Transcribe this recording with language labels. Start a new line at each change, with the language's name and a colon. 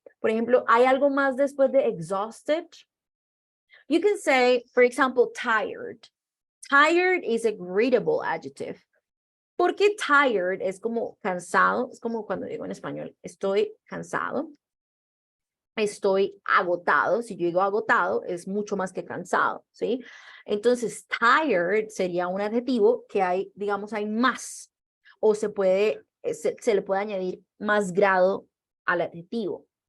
Spanish: Por ejemplo, ¿hay algo más después de exhausted?
English: You can say, for example, tired. Tired is a gradable adjective.
Spanish: Porque tired es como cansado, es como cuando digo en español, estoy cansado, estoy agotado. Si yo digo agotado, es mucho más que cansado, ¿sí? Entonces, tired sería un adjetivo que hay, digamos, hay más, o se le puede añadir más grado al adjetivo.